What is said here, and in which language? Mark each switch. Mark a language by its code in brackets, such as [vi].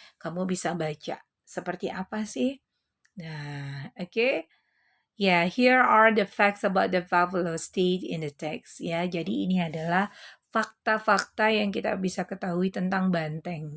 [id] Kamu bisa baca seperti apa sih? Nah, oke. [en] Ya, here are the facts about the buffalo state in the text. [id] Ya, jadi ini adalah fakta-fakta yang kita bisa ketahui tentang banteng.